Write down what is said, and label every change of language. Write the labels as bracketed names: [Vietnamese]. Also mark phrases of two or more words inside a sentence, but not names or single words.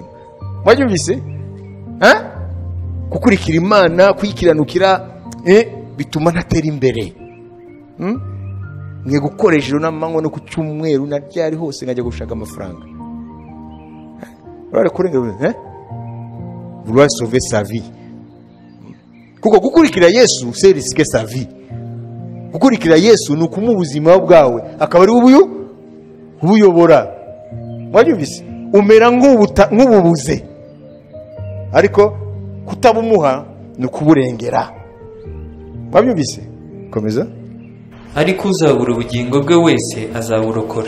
[Kinyarwanda] Mwabyumvise? Kukurikira Imana, kwikiranukira bituma ntatera imbere. Ngiye gukoresha ijoro n'amanywa no ku cyumweru na ryari hose ngajya gushaka amafaranga. Urare kurengera [French] vouloir sauver sa vie. [Kinyarwanda] Kuko gukurikira Yesu [French] c'est risquer sa vie. [Kinyarwanda] gukurikira Yesu ni ukumuha ubuzima bwawe akaba ari ubuyobora. Mwabyumvise? Umera nk'ububuze, ariko kutabumuha ni ukuburengera. Mwabyumvise? Komeza. ariko uzabura ubugingo bwe wese azaburokora.